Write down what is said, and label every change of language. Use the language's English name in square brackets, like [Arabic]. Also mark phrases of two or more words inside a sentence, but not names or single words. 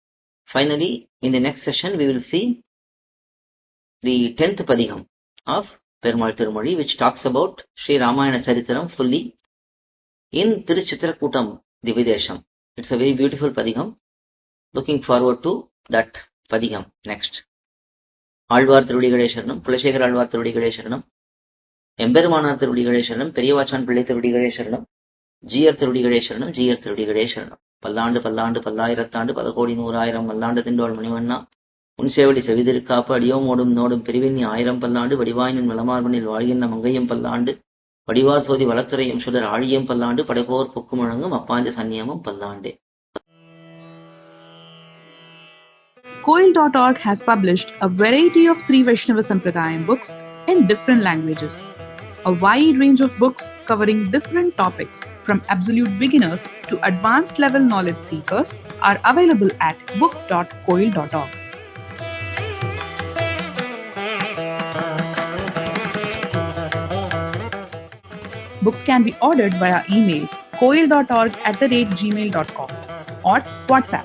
[English] Finally, in the next session, we will see the 10th Padigam of perumAL thirumozhi, which talks about Sri Ramayana Charitaram fully in Tiruchitrakutam Dividesham. It's a very beautiful Padigam. Looking forward to that Padigam next. [Tamil] ஆழ்வார் திருவடிகளே சரணம், குலசேகர ஆழ்வார் திருவடிகளே சரணம், எம்பெருமானார் திருவடிகளே சரணம், பெரியவாச்சான் பிள்ளை திருவடிகளே சரணம், GR திருவடிகளே சரணம், GR திருவடிகளே சரணம். பல்லாண்டு பல்லாண்டு பல்லாயிரத்தாண்டு பல கோடி நூறாயிரம் மல்லாண்டு திண்டோள் மணிவண்ணா உன்சேவடி செவிதிருக்காப்பு அடியோமோடும் நோடும் பிரிவின் ஆயிரம் பல்லாண்டு வடிவாயின் விளமார்பனில் வாழ்கின்ற மங்கையும் பல்லாண்டு வடிவார் சோதி வளத்துறையும் சுடர் ஆழியம் பல்லாண்டு படைபோர் பொக்கு முழங்கும் அப்பாஞ்ச சன்னியமும் பல்லாண்டே. [English] KOIL.org has published a variety of Sri Vaishnava Sampradayam books in different languages. A wide range of books covering different topics from absolute beginners to advanced level knowledge seekers are available at books.koil.org. Books can be ordered via email koil.org@gmail.com or WhatsApp.